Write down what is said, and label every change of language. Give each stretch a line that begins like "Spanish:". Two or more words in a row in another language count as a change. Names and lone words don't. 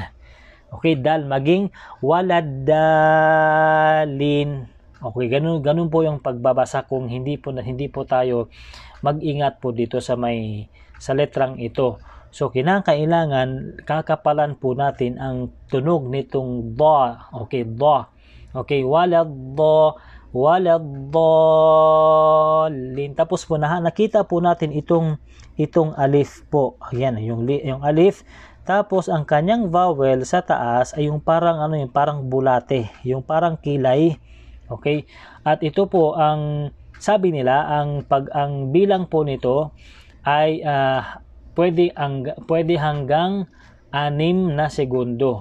Filipino: Okay, dal, maging waladalin. Okay, ganun po yung pagbabasa kung hindi po tayo mag-ingat po dito sa letrang ito. So, kinakailangan kakapalan po natin ang tunog nitong da. Okay, da. Okay, waladhalin. Tapos po nakita po natin itong alif po. Ayan, yung alif. Tapos ang kanyang vowel sa taas ay yung parang parang bulate, yung parang kilay. Okay? At ito po ang sabi nila, ang bilang po nito ay pwede hanggang 6 na segundo.